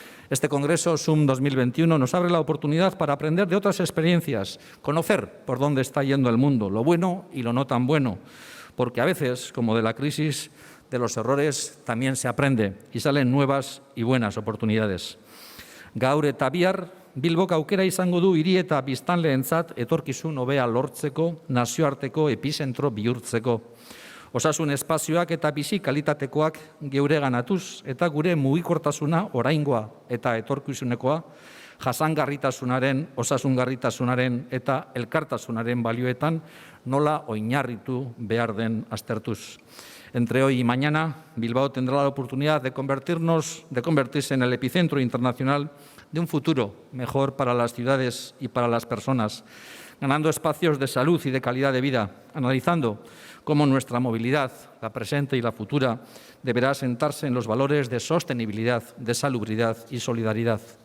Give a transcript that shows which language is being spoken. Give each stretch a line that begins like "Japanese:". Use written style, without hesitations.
Spanish: Este Congreso SUM 2021 nos abre la oportunidad para aprender de otras experiencias, conocer por dónde está yendo el mundo, lo bueno y lo no tan bueno, porque a veces, como de la crisis, de los errores también se aprende y salen nuevas y buenas oportunidades.
Basque: Gaur eta bihar, Bilbok aukera izango du hiri eta biztanleentzat etorkizun hobea lortzeko, nazioarteko epizentro bihurtzeko. Osasun espazioak eta bizi kalitatekoak geureganatuz eta gure mugikortasuna oraingoa eta etorkizunekoa jasangarritasunaren, osasungarritasunaren eta elkartasunaren balioetan nola oinarritu behar den aztertuz.
Spanish: Entre hoy y mañana, Bilbao tendrá la oportunidad de convertirse en el epicentro internacional de un futuro mejor para las ciudades y para las personas, ganando espacios de salud y de calidad de vida, analizando cómo nuestra movilidad, la presente y la futura, deberá asentarse en los valores de sostenibilidad, de salubridad y solidaridad.